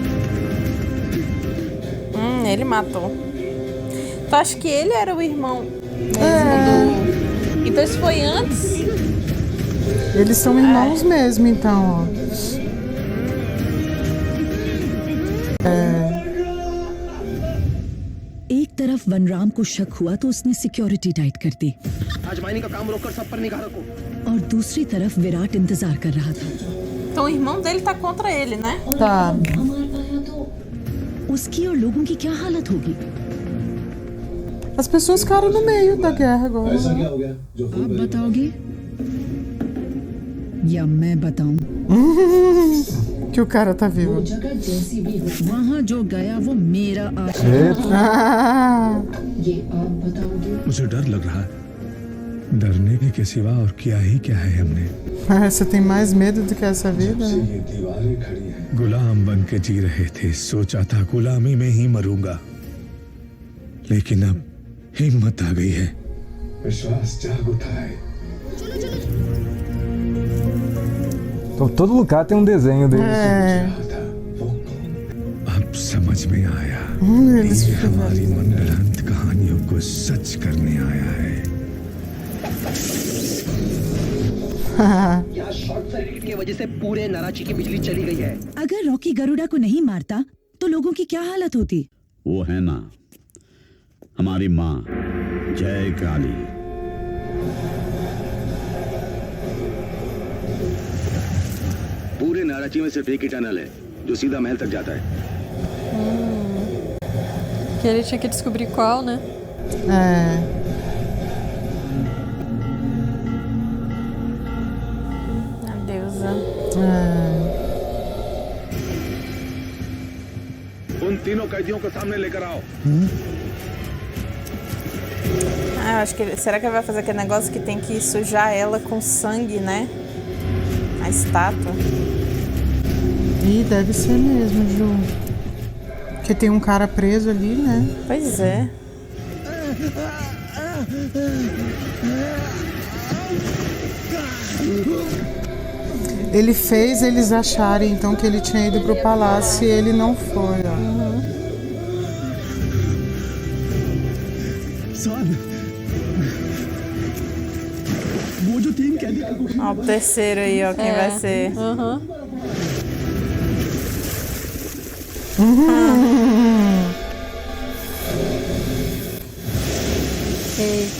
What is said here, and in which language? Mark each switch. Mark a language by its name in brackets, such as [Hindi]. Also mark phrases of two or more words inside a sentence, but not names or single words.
[Portuguese] Ele matou. Tu acha que ele era o irmão Então isso foi antes? Eles são irmãos mesmo, então, ó. [Hindi] एक तरफ वनराम को शक हुआ तो उसने [English] security tight [Hindi] कर दी आज माइनिंग का काम रोककर सब पर निगाह रखो। और दूसरी तरफ विराट इंतजार कर रहा था। [Portuguese] Então o irmão dele tá contra ele, né? Tá. [Hindi] उसकी और लोगों की क्या हालत होगी? [Portuguese] As pessoas ficaram no meio da guerra agora. [Hindi] ऐसा क्या हो गया जो आप बताओगे या मैं बताऊं? [Portuguese] Que o cara tá vivo. [Hindi] वहाँ जो गया वो मेरा मुझे डर लग रहा है। डरने के सिवा और क्या ही क्या है हमने। [Portuguese] Você tem mais medo do que essa vida? [Hindi] ये दीवारें खड़ी हैं। गुलाम बन के जी रहे थे, सोचा था गुलामी में ही मरूंगा, लेकिन अब हिम्मत आ गई है। विश्वास जाग उठा है। [Portuguese] Então, todo lugar tem um desenho dele. [Hindi] अब समझ में आया, [Portuguese] Eles [Hindi] ये हमारी मनगढ़ंत कहानियों को सच करने आया है। यहाँ [English] short circuit [Hindi] की वजह से पूरे नाराची की बिजली चली गई है। अगर रॉकी गरुड़ा को नहीं मारता तो लोगों की क्या हालत होती? वो है ना हमारी माँ जय काली। पूरे नाराची में सिर्फ एक ही टनल है जो सीधा महल तक जाता है। [Portuguese] Que ele tinha que descobrir qual, né? Meu Deus. [Hindi] उन तीनों कैदियों को सामने लेकर आओ। [Portuguese] Ah, eu acho que será que ele vai fazer aquele negócio que tem que sujar ela com sangue, né? A estátua. Ih, deve ser mesmo, Ju. Porque tem um cara preso ali, né? Pois é. Ele fez eles acharem então que ele tinha ido pro palácio e ele não foi, ó. [Hindi] वो जो तीन कैदी [Portuguese] Ó, o terceiro aí, ó, quem vai ser. Eita.